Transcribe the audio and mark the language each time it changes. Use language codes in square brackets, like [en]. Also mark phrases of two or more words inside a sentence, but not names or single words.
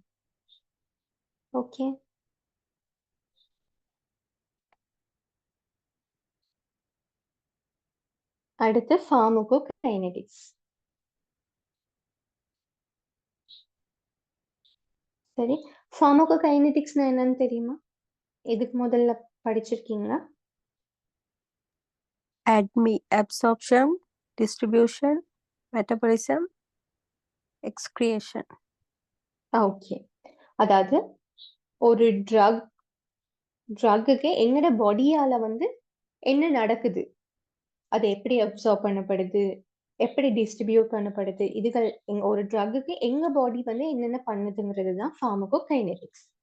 [ta] ஓகே, அடுத்து ஃபார்மகோகைனெடிக்ஸ். சரி, ஃபார்மகோகைனெடிக்ஸ்னா என்னன்னு தெரியுமா? இதுக்கு முதல்ல படிச்சிருக்கீங்களா? [en] absorption, distribution, metabolism, excretion. [ta] ஓகே, அதாவது ஒரு ட்ரக்குக்கு எங்கட பாடியால வந்து என்ன நடக்குது, அது எப்படி அப்சார்ப் பண்ணப்படுது, எப்படி டிஸ்ட்ரிபியூட் பண்ணப்படுது, இதுகள் ஒரு ட்ரக்குக்கு எங்க பாடி வந்து என்னென்ன பண்ணுதுங்கிறது தான் ஃபார்மகோகைனெடிக்ஸ்.